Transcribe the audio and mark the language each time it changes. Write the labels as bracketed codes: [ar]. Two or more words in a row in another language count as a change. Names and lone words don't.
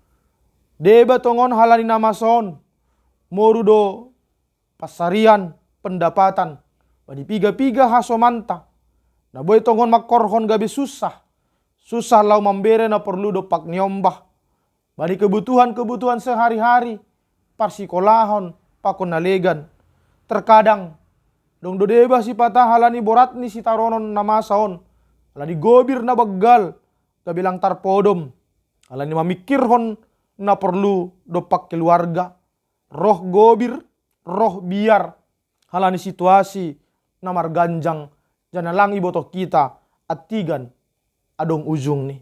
[bts] Deba tongon halani namason, morudo pasarian pendapatan, bani piga-piga hasomanta. Na boy tongon makorhon gabi susah. Susah lau mambere na perlu do pak nyombah. [id] Bani kebutuhan sehari-hari, [bts] parsikolahon, pakon nalegan. Terkadang, dong do deba si patah halani borat ni si taronon namason. Halani gobir na baggal. Kabilang tarpodom, alani mamikirhon na perlu dopak keluarga, roh gobir, roh biar, halani situasi na marganjang, janalang iboto kita atigan adong ujung ni.